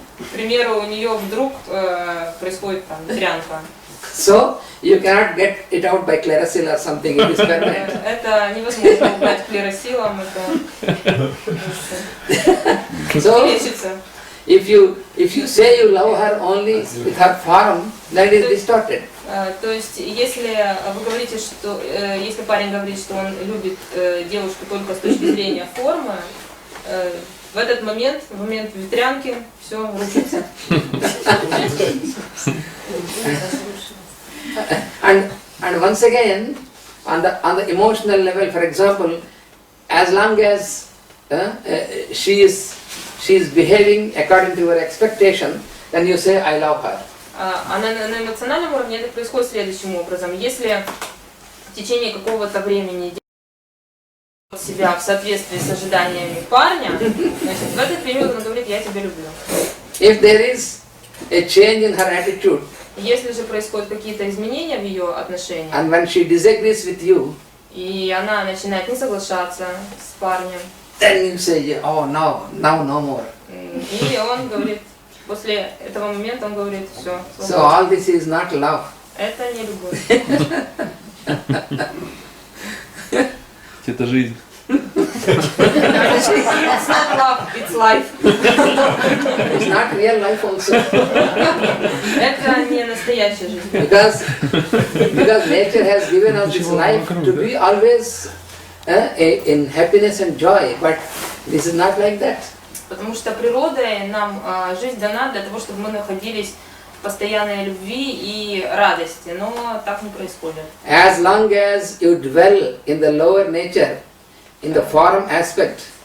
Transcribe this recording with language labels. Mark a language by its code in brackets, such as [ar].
[ru] К примеру, у нее вдруг происходит там ветрянка. [en] So you cannot get it out by Clarasil or something. It is permanent. [ru] Это невозможно убрать клеросилом, это [en] So [ru] лечится. [en] if you say you love her only with her form, then it is distorted. [ru] То есть, если вы говорите, что если парень говорит, что он любит девушку только с точки зрения формы, в этот момент, в момент ветрянки, все рушится. [en] And once again, on the emotional level, for example, as long as she is behaving according to your expectation, then you say I love her. [ru] А на эмоциональном уровне это происходит следующим образом. Если в течение какого-то времени делает себя в соответствии с ожиданиями парня, значит, в этот период он говорит, я тебя люблю. [en] If there is a change in her attitude, [ru] если же происходят какие-то изменения в ее отношениях, [en] and when she disagrees with you, [ru] и она начинает не соглашаться с парнем, [en] then you say, oh no, now no more. [ru] и он говорит, после этого момента он говорит, все. [en] So all this is not love. [ru] Это не любовь. Это жизнь. [en] It's not love, it's life. It's not real life also. [ru] Это не настоящая жизнь. [en] Because nature has given us this life to be always in happiness and joy, but this is not like that. [ru] Потому что природой нам жизнь дана для того, чтобы мы находились в постоянной любви и радости, но так не происходит. [en] As long as you dwell in the lower nature, in the form aspect,